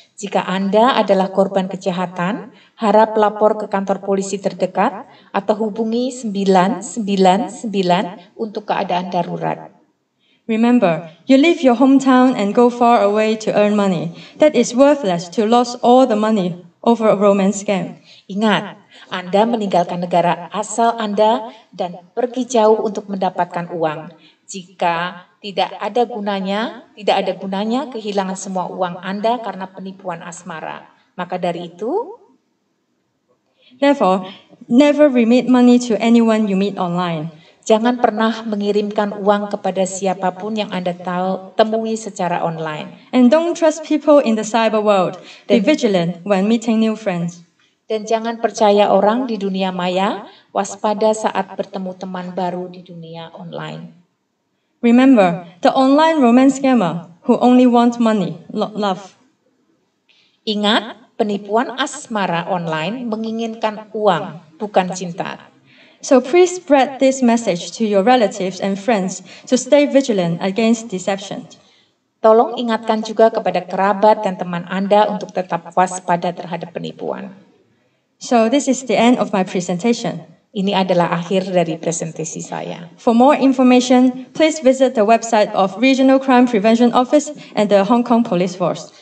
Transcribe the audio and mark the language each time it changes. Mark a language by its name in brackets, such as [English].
[Indonesian] Jika Anda adalah korban kejahatan, harap lapor ke kantor polisi terdekat atau hubungi 999 untuk keadaan darurat. [English] Remember, you leave your hometown and go far away to earn money. That is worthless to lose all the money over a romance scam. [Indonesian] Ingat, Anda meninggalkan negara asal Anda dan pergi jauh untuk mendapatkan uang. Jika tidak ada gunanya kehilangan semua uang Anda karena penipuan asmara. Maka dari itu, [English] Therefore, never remit money to anyone you meet online. [Indonesian] jangan pernah mengirimkan uang kepada siapapun yang Anda temui secara online. [English] And don't trust people in the cyber world. Be vigilant when meeting new friends. [Indonesian] Dan jangan percaya orang di dunia maya, waspada saat bertemu teman baru di dunia online. [English] Remember, the online romance scammer who only wants money, not love. [Indonesian] Ingat, penipuan asmara online menginginkan uang, bukan cinta. [English] So please spread this message to your relatives and friends to stay vigilant against deception. [Indonesian] Tolong ingatkan juga kepada kerabat dan teman Anda untuk tetap waspada terhadap penipuan. [English] So this is the end of my presentation. [Indonesian] Ini adalah akhir dari presentasi saya. [English] For more information, please visit the website of Regional Crime Prevention Office and the Hong Kong Police Force.